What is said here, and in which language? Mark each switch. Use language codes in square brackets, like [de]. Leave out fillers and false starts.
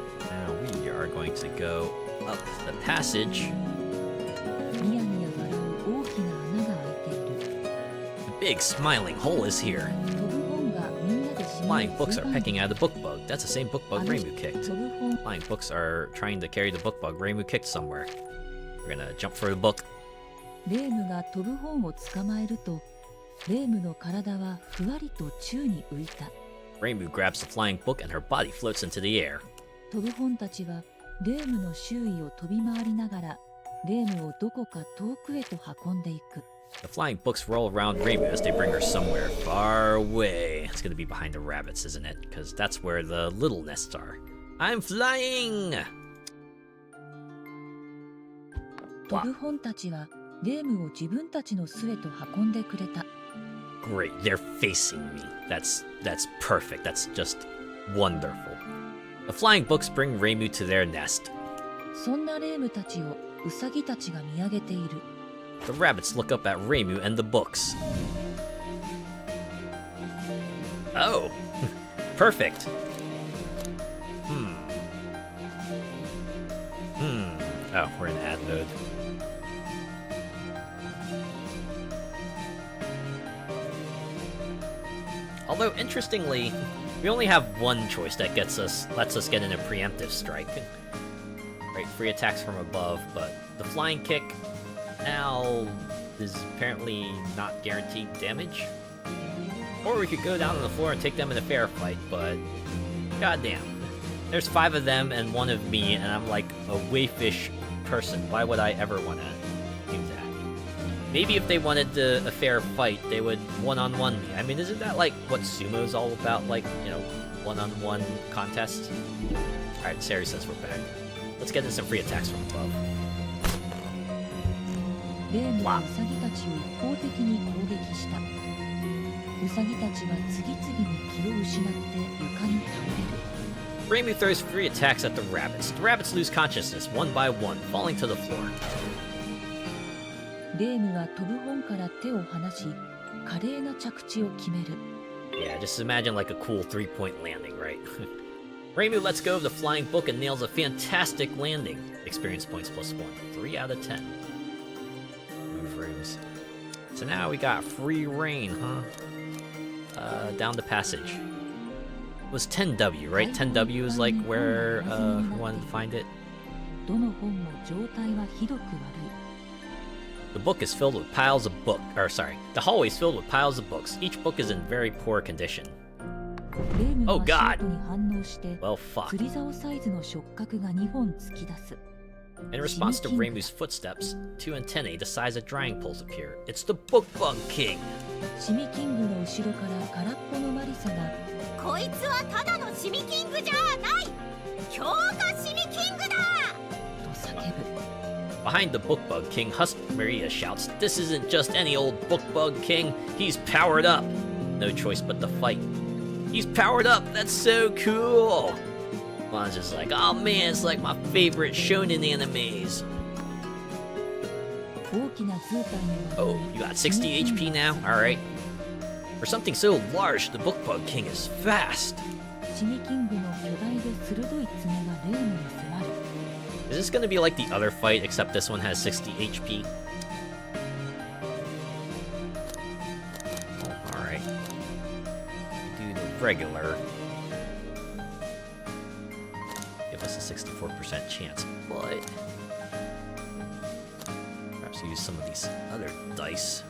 [en] Now we are going to go up the passage. [ja] ニヤニヤ笑う大きな穴が開いている [en] The big smiling hole is here. [ja] 飛ぶ本がみんなでシミを [en] Flying books are [ja] ついばんで [en] pecking at the book bug. That's the same book bug Reimu kicked. [ja] 飛ぶ本 [en] Flying books are trying to carry the book bug Reimu kicked somewhere. We're gonna jump for the book. [ja] レームが飛ぶ本を捕まえるとレームの体はふわりと宙に浮いた [en] Reimu grabs the flying book and her body floats into the air. [ja] 飛ぶ本たちはレームの周囲を飛び回りながらレームをどこか遠くへと運んでいく [en] The flying books roll around Reimu as they bring her somewhere far away. It's gonna be behind the rabbits, isn't it? Because that's where the little nests are. I'm flying! [ja] 飛ぶ本たちはレームを自分たちの巣へと運んでくれた [en] Great, they're facing me. That's perfect. That's just wonderful. The flying books bring Reimu to their nest. [ja] そんなレームたちをウサギたちが見上げている [en] The rabbits look up at Reimu and the books. Oh, perfect. Oh, we're in ad mode. Although, interestingly, we only have one choice that lets us get in a preemptive strike. Right, free attacks from above, but the flying kick, Now, is apparently not guaranteed damage. Or we could go down on the floor and take them in a fair fight, but goddamn. There's 5 of them and 1 of me, and I'm like a wayfish person. Why would I ever want to do that? Maybe if they wanted a fair fight, they would one-on-one me. I mean, isn't that like what sumo's all about? Like, you know, one-on-one contests? Alright, Sari says we're back. Let's get into some free attacks from above. [ja] レームはウサギたちを一方的に攻撃した。ウサギたちは次々に気を失って床に倒れる。 [en] Reimu throws free attacks at the rabbits. The rabbits lose consciousness one by one, falling to the floor. [ja] レームは飛ぶ本から手を離し、華麗な着地を決める。 [en] Yeah, just imagine like a cool 3-point landing, right? Reimu lets go of the flying book and nails a fantastic landing. Experience points +1. 3 out of 10. Move rooms. So now we got free reign, huh? Down the passage. It was 10W, right? 10W is like where we wanted to find it. [ja] どの本も状態はひどく悪い。 [en] The book is filled with piles of the hallway is filled with piles of books. Each book is in very poor condition. [ja] レーム Oh は [en] God! [ja] シートに反応して、 [en] Well, fuck. [ja] 釣り竿サイズの触覚が2本突き出す。 [en] In response to Reimu's footsteps, 2 antennae the size of drying poles appear. It's the Book Bug King! [ja] シミキングの後ろから空っぽのマリサが、こいつはただのシミキングじゃない強化シミキングだと叫ぶ。 [en] Behind the Book Bug King, Husk Maria shouts, "This isn't just any old Book Bug King, he's powered up!" No choice but to fight. He's powered up, that's so cool! Juan's just like, oh man, it's like my favorite shonen animes. [ja] 大きな図体に [en] Oh, you got 60 HP now? Alright. For something so large, the Book Bug King is fast. [ja] シミキングの巨大で鋭い爪がレームに迫る。 [en] Is this gonna be like the other fight, except this one has 60 HP? Oh, alright. Do the regular. Give us a 64% chance, but perhaps use some of these other dice.